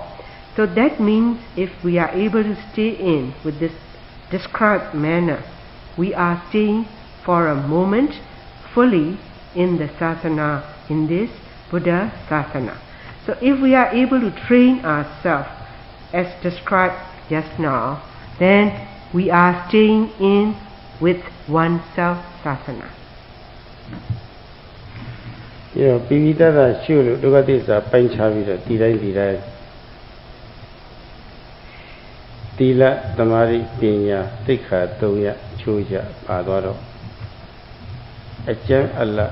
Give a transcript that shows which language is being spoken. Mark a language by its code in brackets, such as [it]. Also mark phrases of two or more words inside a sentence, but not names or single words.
[en] So that means if we are able to stay in with this described manner, we are staying for a moment fully in the sasana, in this Buddha sasana. So if we are able to train ourselves as described just now, then we are staying in with oneself sasana. [my] ပိပိတတရှုလို့ဒုက္ခသစ္စာပိုင်းခြားပြီးတော့ဒီတိုင်းသီလသမာဓိပညာသိက္ခာ3ရပ်ချိုးချပါသွားတော့အကျဉ်းအလ